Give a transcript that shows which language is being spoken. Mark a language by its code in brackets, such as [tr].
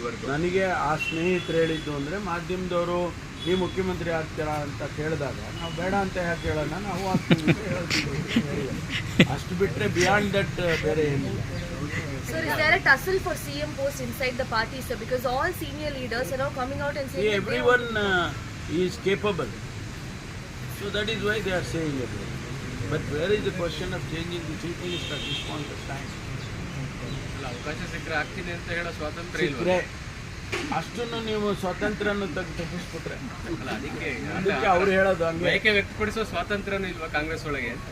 [kn] ನನಗೆ ಆ ಸ್ನೇಹಿತರು ಹೇಳಿದ್ದು ಅಂದರೆ, ಮಾಧ್ಯಮದವರು ನೀವು ಮುಖ್ಯಮಂತ್ರಿ ಆಗ್ತೀರಾ ಅಂತ ಕೇಳಿದಾಗ ನಾವು ಬೇಡ ಅಂತ ಯಾಕೆ ಹೇಳೋಣ, ನಾವು ಆಗ್ತೀವಿ ಅಂತ ಹೇಳ್ತೀವಿ. ಅಷ್ಟು ಬಿಟ್ಟರೆ [en] beyond that [kn] ಬೇರೆ ಏನಿಲ್ಲ. [en] Sir, is there a tussle for CM post inside the party, sir? Because all senior leaders are now coming out and saying everyone is capable. So that is why they are saying it. But where is the question of changing the chief minister at this point of time? [kn] ಅವಕಾಶ ಸಿಕ್ಕರೆ ಆಗ್ತೀನಿ ಅಂತ ಹೇಳೋ ಸ್ವಾತಂತ್ರ್ಯ ಇಲ್ವಾ? ಅಷ್ಟನ್ನು ನೀವು ಸ್ವಾತಂತ್ರ್ಯನ ತಪ್ಪಿಸ್ಬಿಟ್ರೆ ಅದಕ್ಕೆ ಅವ್ರು ಹೇಳೋದು ಹಂಗೆ. ಬಯಕೆ ವ್ಯಕ್ತಪಡಿಸೋ ಸ್ವಾತಂತ್ರ್ಯನೂ ಇಲ್ವಾ ಕಾಂಗ್ರೆಸ್ ಒಳಗೆ?